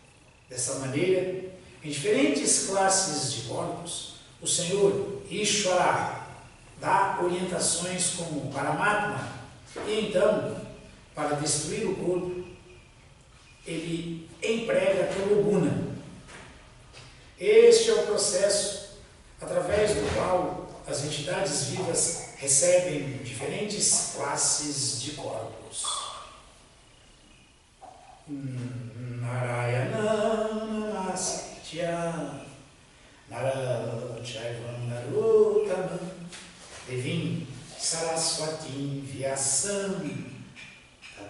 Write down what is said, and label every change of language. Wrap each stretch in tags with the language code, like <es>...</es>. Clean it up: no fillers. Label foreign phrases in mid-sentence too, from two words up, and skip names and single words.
<pt>Dessa maneira, em diferentes classes de corpos, o Senhor Ishvara dá orientações como Paramatma, e então, para destruir o corpo, ele emprega pelo guna. Este é o processo através do qual as entidades vivas recebem diferentes classes de corpos.</pt> <sa>Narayana Namaskritya Narachaivam Narottam Devim Saraswatim Vyasam Tato</sa>